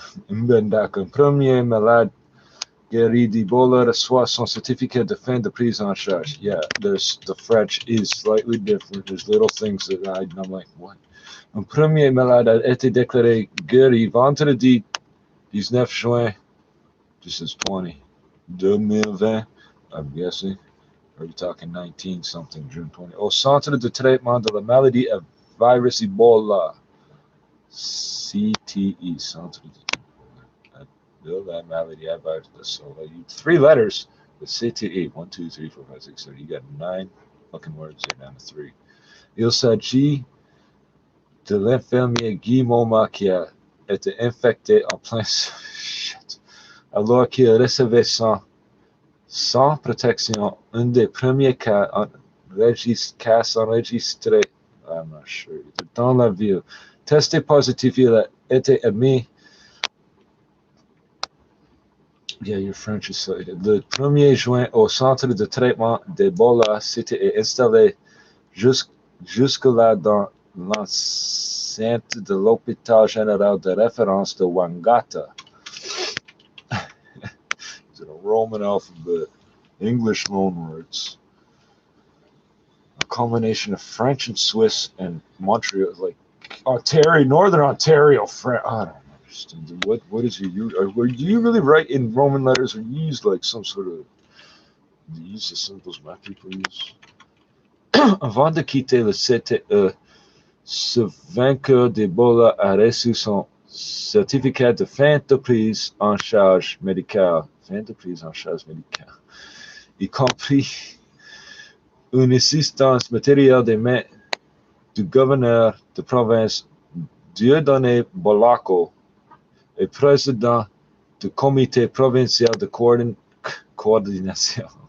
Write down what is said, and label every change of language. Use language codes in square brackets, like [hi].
[fr] Un premier malade guéri d'Ebola reçoit son certificat de fin de prise en charge. [en] Yeah, the French is slightly different. There's little things that I'm like, what? [fr] Un premier malade a été déclaré guéri vendredi 19 juin, [en] this is 2020, I'm guessing. Are we talking 19 something, June 20? [fr] Au centre de traitement de la maladie à virus Ebola, CTE, centre de la maladie à virus. [en] So 3 letters, the CTE, 1, 2, 3, 4, 5, 6, 7. You got 9 fucking words there down to 3. [fr] Il s'agit de l'infirmier Guy Moma qui a été infecté en plein shit, alors qu'il recevait sans protection un des premiers cas enregistrés, [en] I'm not sure, [fr] dans la ville. Testé positif, il a été admis. [en] Yeah, your French is so. [fr] Le 1er juin au centre de traitement d'Ebola, c'était installé jusque-là dans l'enceinte de l'hôpital général de référence de Wangata. [en] It's in a Roman alphabet, English loanwords, a combination of French and Swiss and Montreal, like Ontario, Northern Ontario, French. I don't understand. What is your? Were you really write in Roman letters, or you use like some sort of? Do you use the symbols my people use? [fr] Avant de quitter le CTE, ce vainqueur d'Ebola a reçu son certificat de fin de prise en charge médicale. Fin de prise en charge médicale. Y compris une assistance matérielle des mains du gouverneur de province Dieudonné Bolaco et président du comité provincial de coordination.